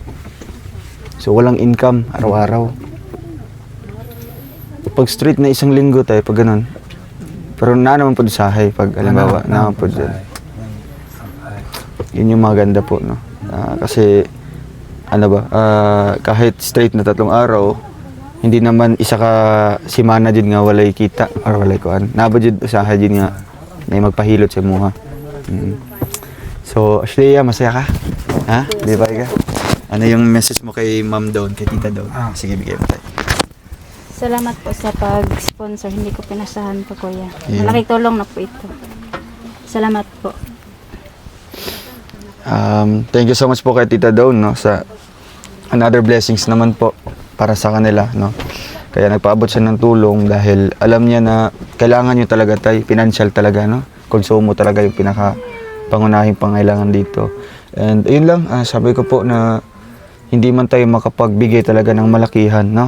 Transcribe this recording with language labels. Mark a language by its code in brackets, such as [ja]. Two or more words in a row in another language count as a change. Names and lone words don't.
[tl] So, walang income, araw-araw. Pag straight na isang linggo, tay, pag ganun. Pero na naman po sahay, pag alimbawa, na naman po dyan. Yun yung maganda po, no? Kasi, ano ba, kahit straight na 3 araw, hindi naman [ceb] isa ka simana din nga walay kita or walay kuan. Nabo jud usaha din nga may magpahilot sa muha. [tl] So, Ashley, masaya ka? Ha? Di ba ka? Ano yung message mo kay Ma'am Dawn, kay Tita Dawn? Sige, bigay mo tayo. Salamat po sa pag-sponsor. Hindi ko pinasahan po, kuya. Yeah. Malaking tulong na po ito. Salamat po. [en] Thank you so much [tl] po kay Tita Dawn, no, sa [en] another blessings [tl] naman po para sa kanila, no. Kaya nagpaabot siya ng tulong dahil alam niya na kailangan niyo talaga tayo, financial talaga, no. Konsumo talaga yung pinaka pangunahing pangailangan dito. And ayun lang, sabi ko po na hindi man tayo makapagbigay talaga ng malakihan, no.